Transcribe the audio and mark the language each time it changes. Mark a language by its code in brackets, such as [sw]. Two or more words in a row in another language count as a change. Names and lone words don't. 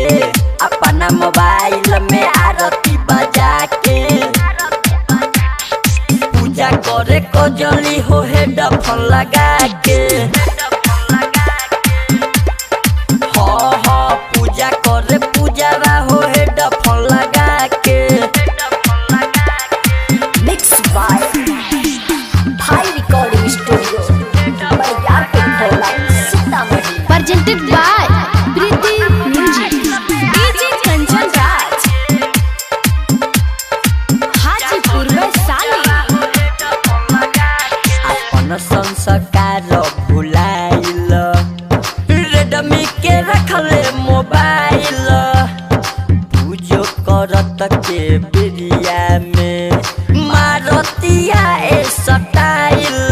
[bho] अपना मोबाइल में आरती बजा के। पूजा करे कजली हो हेडफोन लगा के। हाँ पूजा करे पूजावा हो हेडफोन लगा के। [en] Mixed by Bhai Recording Studio. Presented by Kriti Music. DJ Kanchan Raj, Hajipur Vaishali. [bho] अपन संस्कार भुलाइल रेडमी के रखले मोबाइल। पूजो करत के बिरिया में मारतिया ए स्टाइल।